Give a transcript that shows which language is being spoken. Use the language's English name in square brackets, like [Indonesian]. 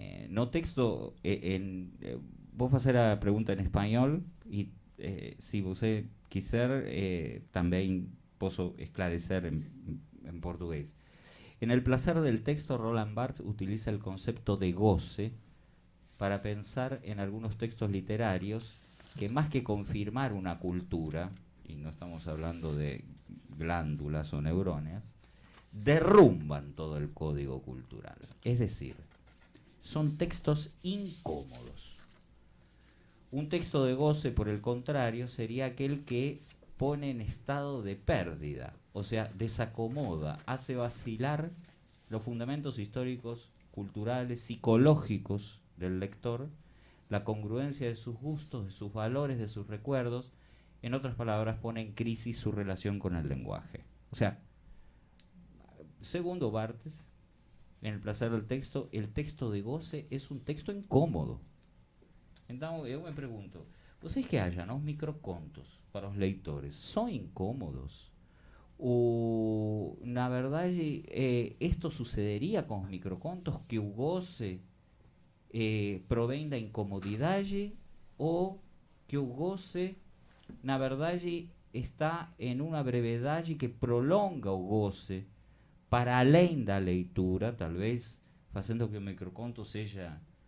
[Portuguese] No texto, vou fazer a pergunta em espanhol e se você quiser também posso esclarecer [Spanish] en portugués. En El placer del texto, Roland Barthes utiliza el concepto de goce para pensar en algunos textos literarios que más que confirmar una cultura, y no estamos hablando de glándulas o neuronas, derrumban todo el código cultural. Es decir, son textos incómodos. Un texto de goce, por el contrario, sería aquel que pone en estado de pérdida, o sea, desacomoda, hace vacilar los fundamentos históricos, culturales, psicológicos del lector, la congruencia de sus gustos, de sus valores, de sus recuerdos. En otras palabras, pone en crisis su relación con el lenguaje. O sea, segundo Barthes, en El placer del texto, el texto de goce es un texto incómodo. [Portuguese] Então, eu me pergunto, vocês que acham, os microcontos para os leitores são incômodos? Ou, na verdade, isto sucederia com os microcontos, que o goce provém da incomodidade, ou que o goce, na verdade, está em uma brevidade que prolonga o goce para além da leitura, talvez fazendo que o microconto seja